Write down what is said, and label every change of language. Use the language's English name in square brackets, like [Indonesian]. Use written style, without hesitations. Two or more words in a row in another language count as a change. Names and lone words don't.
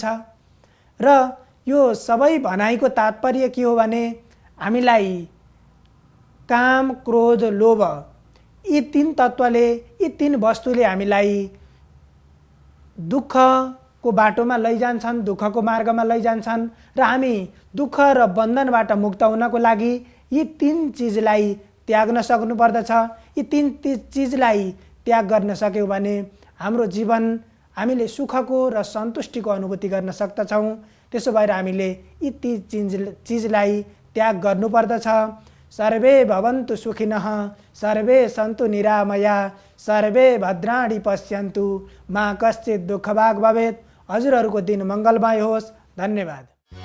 [Nepali] र यो सबै भनाइको तात्पर्य के हो भने हामीलाई काम, क्रोध, लोभ यी 3 तत्त्वले, यी 3 वस्तुले हामीलाई दुःखको बाटोमा लैजान्छन्, दुःखको मार्गमा लैजान्छन् र हामी दुःख र बन्धनबाट मुक्त हुनको लागि यी 3 चिजलाई त्याग्न सक्नुपर्दछ। यी 3 चिजलाई त्याग गर्न सक्यौँ भने हाम्रो जीवन हामीले सुखको र सन्तुष्टिको अनुभूति गर्न सक्दछौँ। त्यसो भएर हामीले यी 3 चिजलाई त्याग गर्नुपर्दछ। [Sanskrit] सर्वे भवन्तु सुखिनः, सर्वे सन्तु निरामया, सर्वे भद्राणि पश्यन्तु, मा कश्चित् दुःखभाग् भवेत्। [Nepali] हजुरहरूको दिन मङ्गलमय होस्। धन्यवाद।